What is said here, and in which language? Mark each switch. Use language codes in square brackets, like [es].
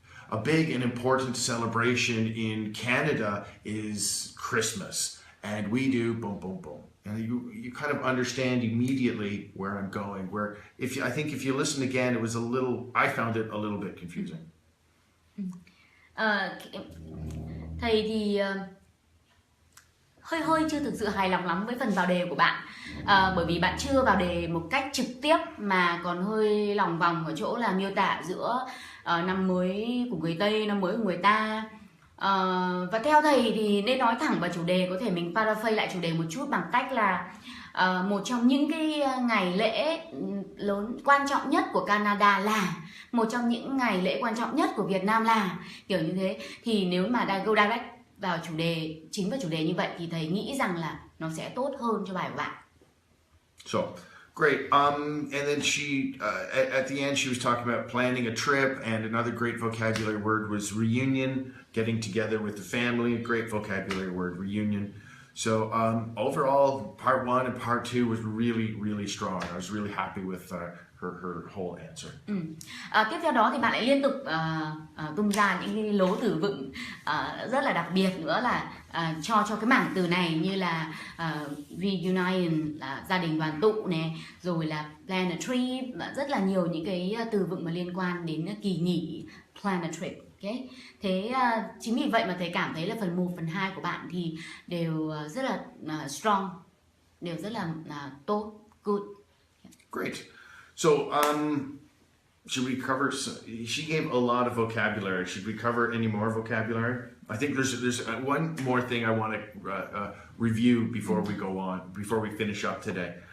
[en] A big and important celebration in Canada is Christmas, and we do boom, boom, boom. And you kind of understand immediately where I'm going. Where I think if you listen again, it was I found it a little bit confusing. [vi] Thầy thì hơi chưa thực sự hài lòng lắm với phần vào đề của bạn, bởi vì bạn chưa vào đề một cách trực tiếp mà còn hơi lòng vòng ở chỗ là miêu tả giữa năm mới của người Tây, năm mới của người ta. Và theo thầy thì nên nói thẳng vào chủ đề, có thể mình paraphrase lại chủ đề một chút bằng cách là một trong những cái ngày lễ lớn quan trọng nhất của Canada là một trong những ngày lễ quan trọng nhất của Việt Nam là kiểu như thế. Thì nếu mà [en] go direct [vi] vào chủ đề, chính vào chủ đề như vậy thì thầy nghĩ rằng là nó sẽ tốt hơn cho bài của bạn. [en] So great. And then she at the end she was talking about planning a trip, and another great vocabulary word was reunion, getting together with the family. A great vocabulary word, reunion. So overall, part 1 and part 2 was really strong. I was really happy with her whole answer. [vi] Tiếp theo đó thì bạn lại liên tục tung ra những cái lố từ vựng rất là đặc biệt nữa là cho cái mảng từ này, như là reunion là gia đình đoàn tụ này, rồi là [en] plan a trip, [vi] rất là nhiều những cái từ vựng mà liên quan đến kỳ nghỉ, plan a trip. Okay. Thế chính vì vậy mà thầy cảm thấy là phần 1, phần 2 của bạn thì đều rất là strong, đều rất là tốt, good. [en] Great. So, should we cover? She gave a lot of vocabulary. Should we cover any more vocabulary? I think there's one more thing I want to review before we go on, before we finish up today.